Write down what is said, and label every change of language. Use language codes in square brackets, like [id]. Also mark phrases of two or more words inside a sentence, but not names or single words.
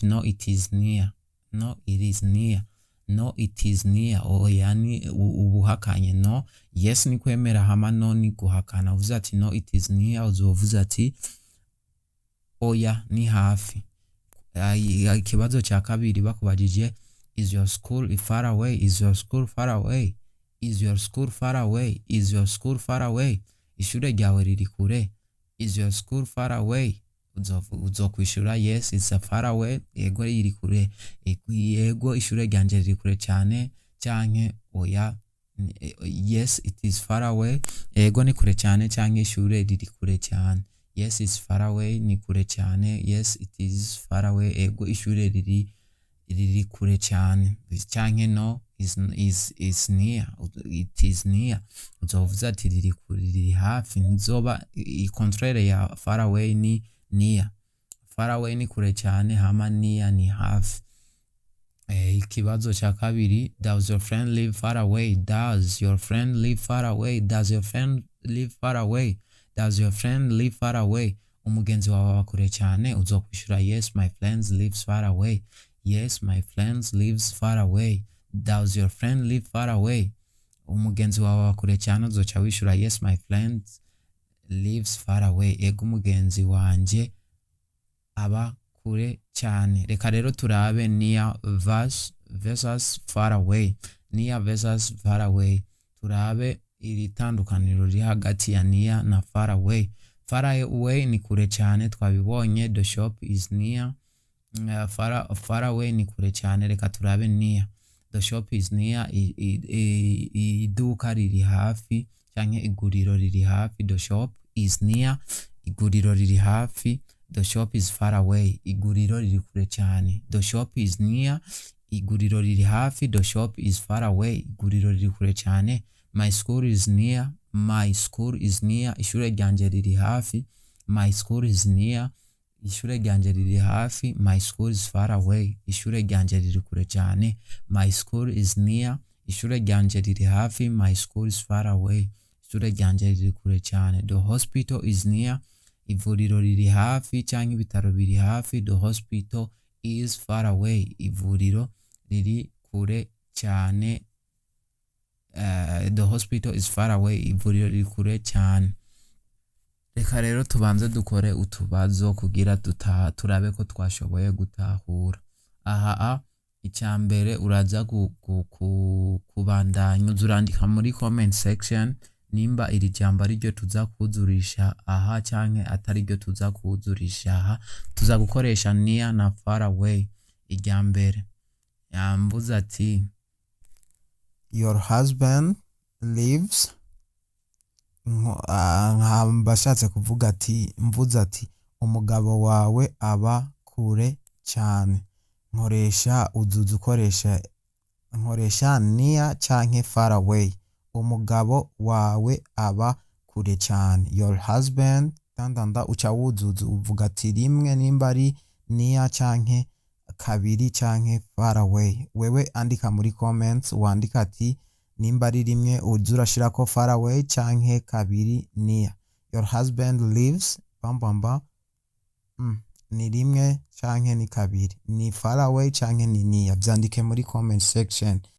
[en] No it is near, no it is near, no it is near, [rn] oya ni ubuhakanye. [en] No yes [rn] ni kwemera, hama no ni guhakana. Uvuze ati [en] no it is near, [rn] uzovuze ati oya ni hafi. Ikibazo cya kabiri bakubajije [en] is your school far away, is your school far away, is your school far away, is your school far away, [rn] ishure ryawe riri kure. [en] Is your school far away, uzokwishura yes it's a far away, [rn] ego iri kure, ego ishure ryanje riri kure cyane canke oya [en] yes it is far away, [rn] ego ni kure cyane canke ishure riri kure cyane. [en] Yes it's far away [rn] ni kure cyane, [en] yes it is far away, [rn] ego ishure riri kure cyane canke [en] no is near, it is near, [rn] uzovuza ati riri hafi. Nzoba contraire ya [en] far away [rn] ni near. [en] Far away [rn] ni kure cyane, hama near ni hafi. Ikibazo cya kabiri [en] does your friend live far away, does your friend live far away, does your friend live far away, does your friend live far away, [rn] umugenzi wawe aba kure cyane, uzokwishura [en] yes my friends lives far away, yes my friends lives far away. Does your friend live far away, [rn] umugenzi wawe aba kure cyane, uzoca wishura [en] yes my friends lives far away, [rn] ego umugenzi wanje aba kure cyane. Reka rero turabe [en] near versus far away, near versus far away. [rn] Turabe iri tandukaniro riri hagati ya near na [en] far away. Far away [rn] ni kure cyane, twabibonye [en] the shop is near. Far away [rn] ni kure cyane. Reka turabe near. [en] The shop is near, [rn] iduka riri hafi canke iguriro riri hafi. [en] The shop is near, [rn] iguriro riri hafi. [en] The shop is far away, [rn] iguriro riri kure cyane. [en] The shop is near, [rn] iguriro riri hafi. [en] The shop is far away, [rn] iguriro riri kure cyane. [en] My school is near, my school is near, [rn] ishure ryanje riri hafi. [en] My school is near, [rn] ishure ryanje riri hafi. [en] My school is far away, [rn] ishure ryanje riri kure cyane. [en] My school is near, [rn] ishure ryanje riri hafi. [en] My school is far away, [rn] ishure ryanje riri kure cyane. [en] The hospital is near, [rn] ivuriro riri hafi cyangwa ibitaro biri hafi. [en] The hospital is far away, [rn] ivuriro riri kure cyane. [en] The hospital is far away, [rn] ivuriro riri kure cyane. Reka rero tubanze dukore utubazo kugira turabe ko twashoboye gutahura. Aha icyambere uraza kubandanya uzurandika muri [en] comment section [rn] nimba iri jambo ari ryo tuza kuzurisha aha canke atari ryo tuza kuzurisha aha. Tuza gukoresha near na [en] far away. [rn] Iryambere yambuza ati [en] your husband lives, [rn] bashatse kuvuga ati mvuze ati umugabo wawe aba kure cyane. Nkoresha uzuza nkoresha near canke far away. Umugabo wawe aba kure cyane. [en] Your husband [rn] tandanda uca wuzuza uvuga ati rimwe nimba ari near canke kabiri canke [en] far away. [rn] Wewe andika muri comments wandika ati nimba ari rimwe uzurashira ko [en] far away [rn] canke kabiri near. [en] Your husband lives [rn] bambamba ni rimwe canke ni kabiri, ni [en] far away [rn] canke ni near. Byandike muri [en] comment section.